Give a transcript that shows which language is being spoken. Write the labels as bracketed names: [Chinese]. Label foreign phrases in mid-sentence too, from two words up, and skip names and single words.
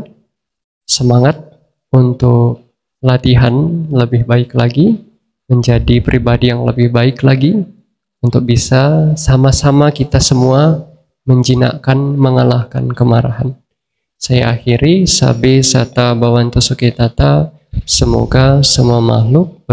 [Indonesian] Semangat untuk latihan lebih baik lagi, menjadi pribadi yang lebih baik lagi, untuk bisa sama-sama kita semua menjinakkan, mengalahkan kemarahan. Saya akhiri, [Pali] sabe sata bawanto suketata, [Indonesian] semoga semua makhluk